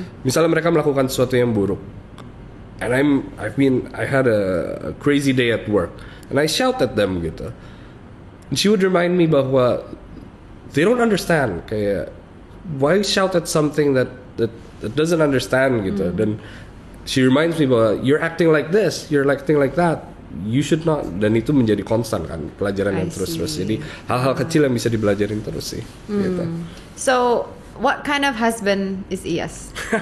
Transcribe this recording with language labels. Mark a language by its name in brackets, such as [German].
[Indonesian] Misalnya mereka melakukan sesuatu yang buruk, [English] and I had a crazy day at work, and I shout at them gitu. And she would remind me bahwa they don't understand, kayak why shout at something that doesn't understand gitu. Dan she reminds me bahwa you're acting like this, you're acting like that, you should not. [Indonesian] Dan itu menjadi konstan kan, pelajaran yang terus-terus. Jadi hal-hal kecil yang bisa dibelajarin terus sih gitu. [English] So what kind of husband is Iyas?